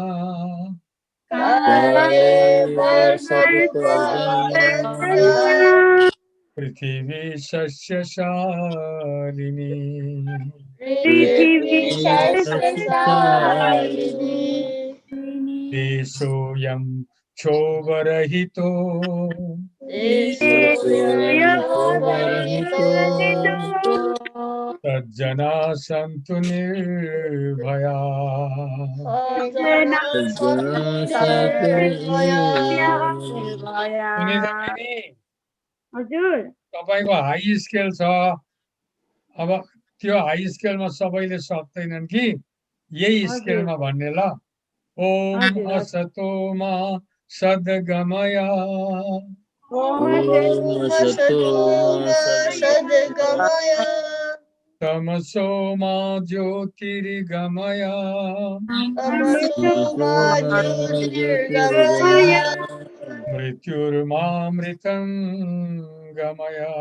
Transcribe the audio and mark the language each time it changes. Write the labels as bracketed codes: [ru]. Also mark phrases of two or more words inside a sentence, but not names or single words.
[sa] पृथिवी सस्यशालिनी देशोऽयं क्षोभरहितो सज्जना सन्तु निर्भया। [ne] सुनिता बहिनी, हजुर तपाईको [en] high scale [ne] छ। अब त्यो [en] high scaleमा [ne] सबैले सक्दैनन् कि यही स्केलमा भन्ने ल। [sa] ओम असतो मा सद्गमय तमसो मा ज्योतिर्गमय मृत्युर्मामृतं गमय।